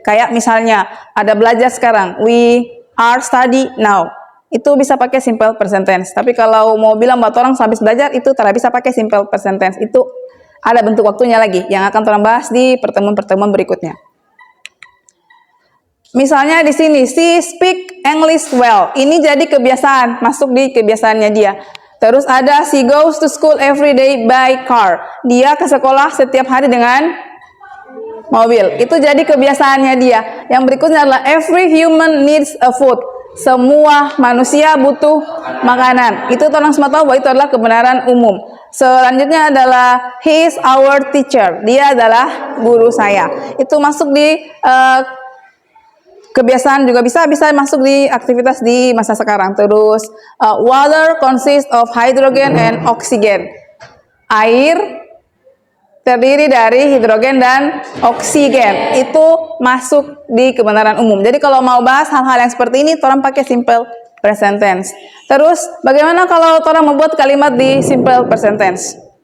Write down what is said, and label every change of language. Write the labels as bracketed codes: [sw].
[id] Kayak misalnya ada belajar sekarang, [en] we are study now. [id] Itu bisa pakai simple present tense. Tapi kalau mau bilang buat orang habis belajar, itu tidak bisa pakai simple present tense. Itu ada bentuk waktunya lagi yang akan orang bahas di pertemuan-pertemuan berikutnya. Misalnya di sini, [en] she speak English well. [id] Ini jadi kebiasaan, masuk di kebiasaannya dia. Terus ada [en] she goes to school every day by car. [id] Dia ke sekolah setiap hari dengan mobil. Itu jadi kebiasaannya dia. Yang berikutnya adalah [en] every human needs a food. [id] Semua manusia butuh makanan. Itu orang semua tahu bahwa itu adalah kebenaran umum. Selanjutnya adalah [en] he is our teacher. [id] Dia adalah guru saya. Itu masuk di kebiasaan, juga bisa masuk di aktivitas di masa sekarang. [en] Terus water consists of hydrogen and oxygen. [id] Air terdiri dari hidrogen dan oksigen. Itu masuk di kebenaran umum. Jadi kalau mau bahas hal-hal yang seperti ini, orang pakai simple present tense. Terus bagaimana kalau orang membuat kalimat di simple present tense?